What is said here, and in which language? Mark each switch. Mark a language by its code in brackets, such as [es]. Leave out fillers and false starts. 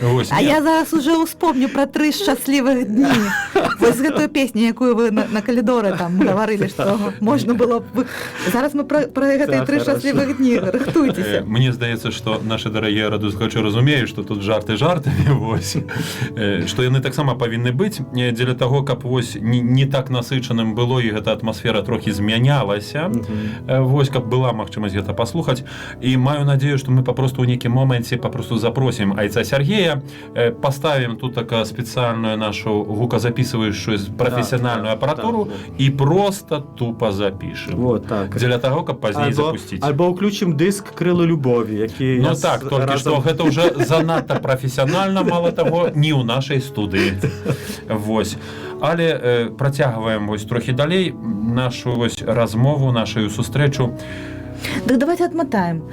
[be] А я зараз уже успомню пра 3 шчаслівых дні. Вось гэтую песню, якую вы на калідоры там гаварылі, што можна было б... Зараз мы пра гэтыя 3 шчаслівых дні. Рыхтуйцеся. Мне здаецца, што нашы дарагія радыёслухачы разумеюць, што тут жарты жартамі, вось. Што яны таксама павінны быць дзеля таго, каб вось не так насычаным было і гэта атмасфера трохі змянялася. Вось, каб была магчымасць гэта паслухаць. І маю надзею, што мы папросту ў нейкім моменце папросту запросім айца Сергея, [ru] поставим тут така специальную нашу гуказаписывающую профессиональную аппаратуру и просто тупо запишем. Вот так. Для того, [be] каб пазней [ru] запустить. [be] Альбо ўключым дыск «Крылы любові», які... Ну так, толькі што гэта ўжо занадта прафесіянальна, мало таго, не ў нашай студыі. Вось. Але працягваем вось трохі далей нашу вось размову, нашу сустрэчу. [ru] Так давайте отмотаем.